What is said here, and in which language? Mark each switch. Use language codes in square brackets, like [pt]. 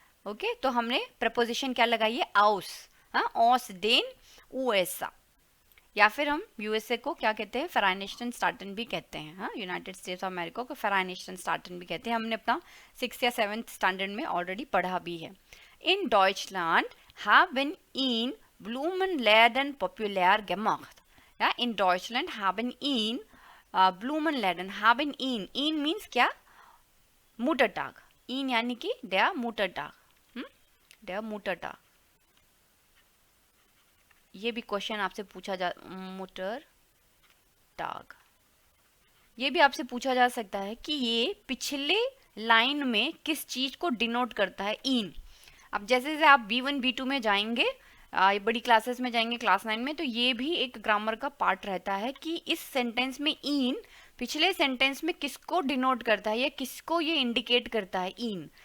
[hi] Okay, तो हमने preposition क्या लगाई है? आउस। हाँ, ऑस डेन यूएसए, या फिर हम यूएसए को क्या कहते हैं? फेराइनेस्टन स्टार्टन भी कहते हैं। हाँ, यूनाइटेड स्टेट्स ऑफ अमेरिका को फेराइनेस्टन स्टार्टन भी कहते हैं। हमने अपना 6th या 7th स्टैंडर्ड में ऑलरेडी पढ़ा भी है। [de] इन डॉइचलैंड haben ihn Blumenläden populär gemacht. Ja, in Deutschland haben ihn Blumenläden haben ihn means [hi] क्या? [de] Muttertag. ihn [hi] यानी कि [de] der Muttertag, der Muttertag। [hi] ये भी क्वेश्चन आपसे पूछा जा, मुटर टाग, ये भी आपसे पूछा जा सकता है कि ये पिछले लाइन में किस चीज को डिनोट करता है? इन। अब जैसे जैसे आप B1 B2 में जाएंगे, बड़ी क्लासेस में जाएंगे, क्लास 9 में, तो ये भी एक ग्रामर का पार्ट रहता है कि इस सेंटेंस में इन पिछले सेंटेंस में किसको डिनोट करता है या किसको ये इंडिकेट करता है? इन।